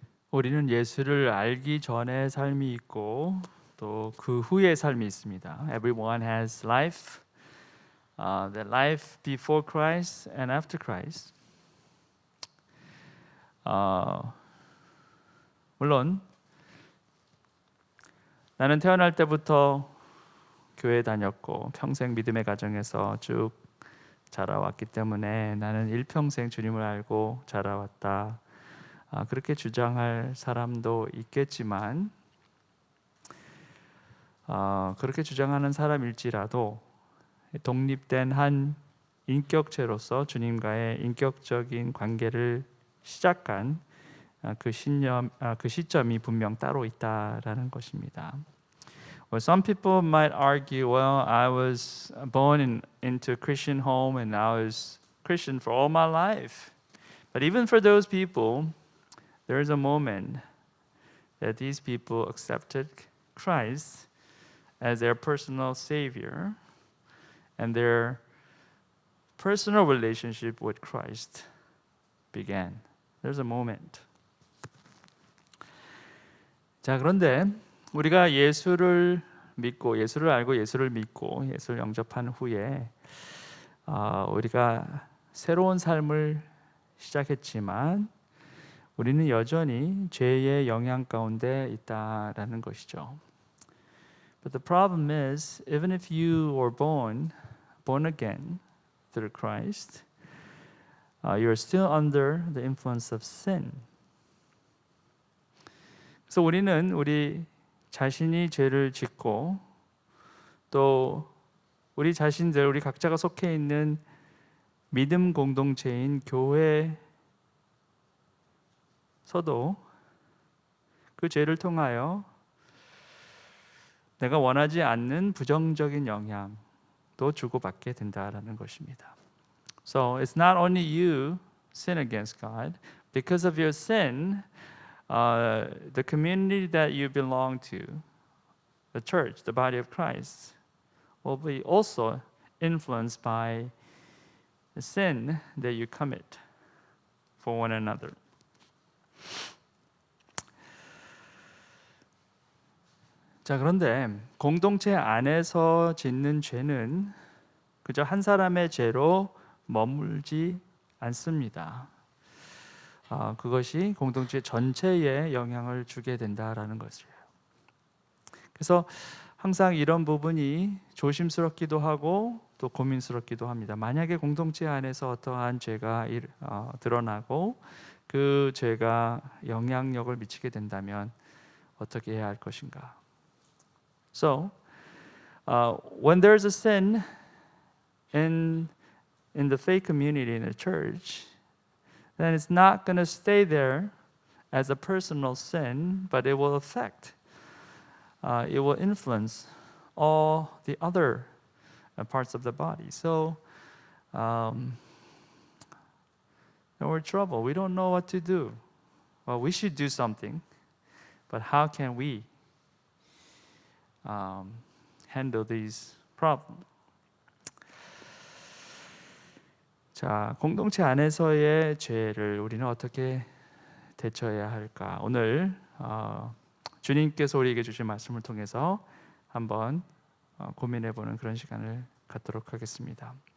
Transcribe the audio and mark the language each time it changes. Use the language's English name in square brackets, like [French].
[Korean] 우리는 예수를 알기 전의 삶이 있고 또 그 후의 삶이 있습니다. [English] Everyone has life, the life before Christ and after Christ. [Korean] 물론 나는 태어날 때부터 교회 다녔고 평생 믿음의 가정에서 쭉 자라왔기 때문에 나는 일평생 주님을 알고 자라왔다. 그렇게 주장할 사람도 있겠지만 그렇게 주장하는 사람일지라도 독립된 한 인격체로서 주님과의 인격적인 관계를 시작한 그 시점이 분명 따로 있다라는 것입니다. [English] Well, some people might argue, well, I was born into a Christian home and I was Christian for all my life. But even for those people, there is a moment that these people accepted Christ as their personal Savior, and their personal relationship with Christ began. There's a moment. [Korean] 자, 그런데 우리가 예수를 믿고 예수를 알고 예수를 믿고 예수를 영접한 후에 우리가 새로운 삶을 시작했지만 우리는 여전히 죄의 영향 가운데 있다라는 것이죠. [English] But the problem is, even if you were born again through Christ, you are still under the influence of sin. [Korean] 그래서 우리는 우리 자신이 죄를 짓고 또 우리 자신들, 우리 각자가 속해 있는 믿음 공동체인 교회에서도 그 죄를 통하여 내가 원하지 않는 부정적인 영향도 주고받게 된다라는 것입니다. [English] So it's not only you sin against God. Because of your sin, the community that you belong to, the church, the body of Christ, will be also influenced by the sin that you commit for one another. [Korean] 자, 그런데 공동체 안에서 짓는 죄는 그저 한 사람의 죄로 머물지 않습니다. 그것이 공동체 전체에 영향을 주게 된다라는 것이에요. 그래서 항상 이런 부분이 조심스럽기도 하고 또 고민스럽기도 합니다. 만약에 공동체 안에서 어떠한 죄가 드러나고 그 죄가 영향력을 미치게 된다면 어떻게 해야 할 것인가? [English] So, when there's a sin in the faith community in the church, then it's not going to stay there as a personal sin, but it will affect, it will influence all the other parts of the body. So, we're in trouble. We don't know what to do. Well, we should do something, but how can we handle these problems? [Korean] 자, 공동체 안에서의 죄를 우리는 어떻게 대처해야 할까? 오늘 주님께서 우리에게 주신 말씀을 통해서 한번 고민해보는 그런 시간을 갖도록 하겠습니다.